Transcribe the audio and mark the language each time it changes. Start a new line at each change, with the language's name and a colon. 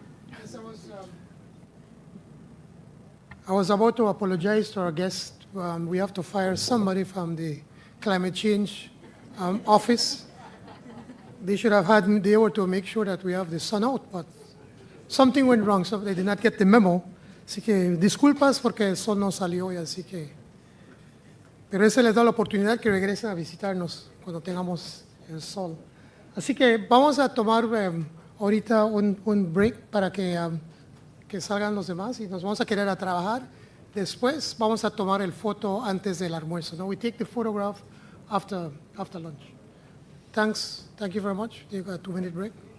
English: Yes, I was about to apologize to our guests. We have to fire somebody from the climate change office. They should have had me there to make sure that we have the sun out, but something went wrong, so they did not get the memo.
Spanish: Así que disculpas porque el sol no salió y así que... Pero eso les da la oportunidad que regresen a visitarnos cuando tengamos el sol. Así que vamos a tomar ahorita un break para que salgan los demás y nos vamos a quedar a trabajar. Después vamos a tomar el foto antes del almuerzo. No?
English: We take the photograph after lunch. Thanks. Thank you very much. Take a 2-minute break.